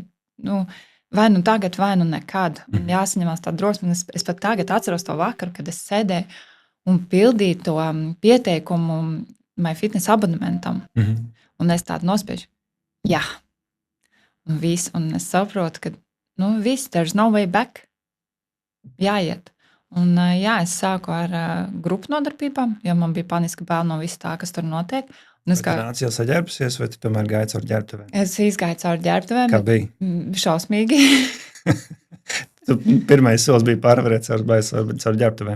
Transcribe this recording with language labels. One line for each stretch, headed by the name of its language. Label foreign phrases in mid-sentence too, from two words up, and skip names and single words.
Latvian: Vai nu tagad, vai nu nekad. Jāsaņemās tā drosme. Es pat tagad atceros to vakaru, kad es sēdēju un pildīju to pieteikumu MyFitness abonementam. Un es tādu nospiežu. Jā. Un viss. Un es saprotu, ka viss,
English: there's no way back.
Latvian: Jāiet. Un es sāku ar grupu nodarbībām, jo man bija paniska bail no viss tā, kas tur notiek. Tu nāc jau saģērbusies, vai tu tomēr gāji caur ģērbtuvēm? Es izgāju caur ģērbtuvēm. Kā bija? Šausmīgi. Pirmais solis bija pārvarēt caur ģērbtuvēm.